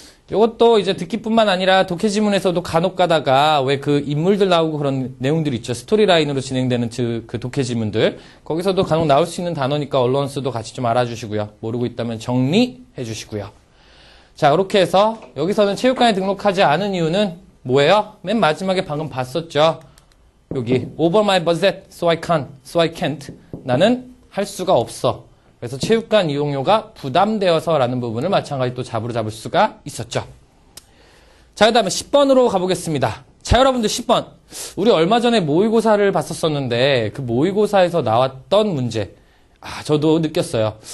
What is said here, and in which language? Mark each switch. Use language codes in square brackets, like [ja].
[ko] 이것도 이제 듣기뿐만 아니라 독해지문에서도 간혹 가다가 왜 그 인물들 나오고 그런 내용들이 있죠. 스토리라인으로 진행되는 그 독해지문들. 거기서도 간혹 나올 수 있는 단어니까 allowance도 같이 좀 알아주시고요. 모르고 있다면 정리해 주시고요. 자, 그렇게 해서 여기서는 체육관에 등록하지 않은 이유는 뭐예요? 맨 마지막에 방금 봤었죠. 여기 [en] over my budget, so I can't. [ko] 나는 할 수가 없어. 그래서 체육관 이용료가 부담되어서 라는 부분을 마찬가지 또 잡으로 잡을 수가 있었죠. 자, 그 다음에 10번으로 가보겠습니다. 자, 여러분들 10번. 우리 얼마 전에 모의고사를 봤었었는데 그 모의고사에서 나왔던 문제. 저도 느꼈어요.